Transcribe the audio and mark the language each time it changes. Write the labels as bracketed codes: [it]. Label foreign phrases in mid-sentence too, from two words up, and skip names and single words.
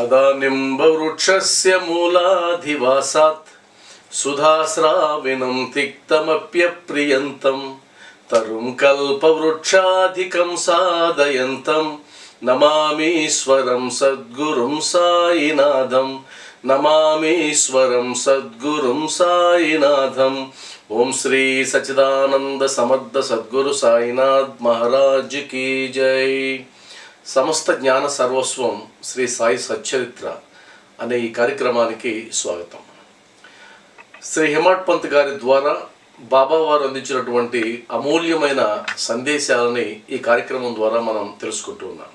[sa] निम्बवृक्षस्य मूलाधिवासात् सुधास्राविनं तिक्तमप्यप्रियन्तं तरुं कल्पवृक्षाधिकं साधयन्तं नमामीश्वरं सद्गुरुं साईनाथं नमामीश्वरं सद्गुरुं साईनाथं। [hi] ओम श्री सच्चिदानंद समर्थ सद्गुरु साईनाथ महाराज की जय। [te] సమస్త జ్ఞాన సర్వస్వం శ్రీ సాయి సచ్చరిత్ర అనే ఈ కార్యక్రమానికి స్వాగతం. శ్రీ హిమాట్ పంత్ గారి ద్వారా బాబా వారు అందించినటువంటి అమూల్యమైన సందేశాలని ఈ కార్యక్రమం ద్వారా మనం తెలుసుకుంటూ ఉన్నాం.